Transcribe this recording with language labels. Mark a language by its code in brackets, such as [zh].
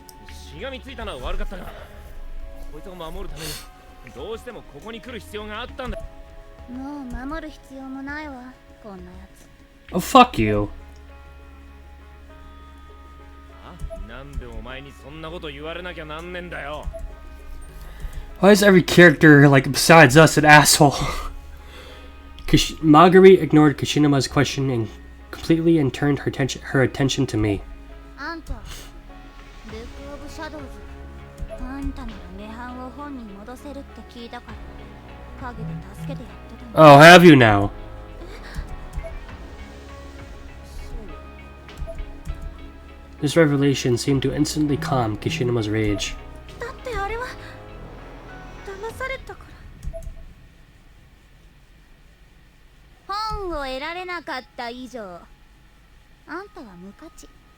[ja] しがみついたのは悪かったが、こいつを守るためにどうしてもここに来る必要があったんだ。もう守る必要もないわ、こんなやつ。 [en] Oh, fuck you. [ja] なんでお前にそんなこと言われなきゃなんねんだよ。 [en] Why is every character, like, besides us, an asshole? Marguerite ignored Kishimoto's question and completely and turned her attention to me. [ja] あんた、ブックオブシャドウズ。あんたなら涅槃を本に戻せるって聞いたから、影で助けてやってたの。 [en] Oh, have you now? This revelation seemed to instantly calm Kishimoto's rage. [ja] だってあれは騙されたから。本を得られなかった以上、あんたは無価値。